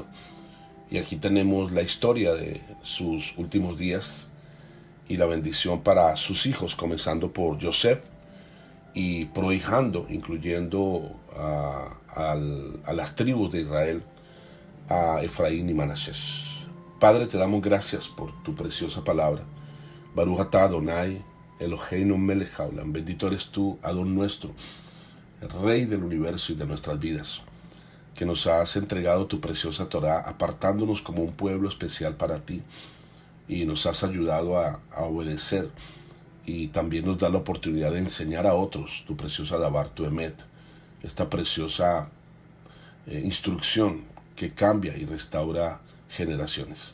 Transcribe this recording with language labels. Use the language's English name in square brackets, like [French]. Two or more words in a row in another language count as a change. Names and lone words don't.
[Spanish] Y aquí tenemos la historia de sus últimos días y la bendición para sus hijos, comenzando por Joseph y prohijando, incluyendo a las tribus de Israel, a Efraín y Manasés. Padre, te damos gracias por tu preciosa palabra. [Hebrew] ברוך אתה אדוני, אלוהינו מלך העולם. [Spanish] Bendito eres tú, Adón nuestro, el Rey del universo y de nuestras vidas, que nos has entregado tu preciosa Torá, apartándonos como un pueblo especial para ti, y nos has ayudado a obedecer, y también nos da la oportunidad de enseñar a otros tu preciosa Dabar, tu Emet, esta preciosa instrucción que cambia y restaura generaciones.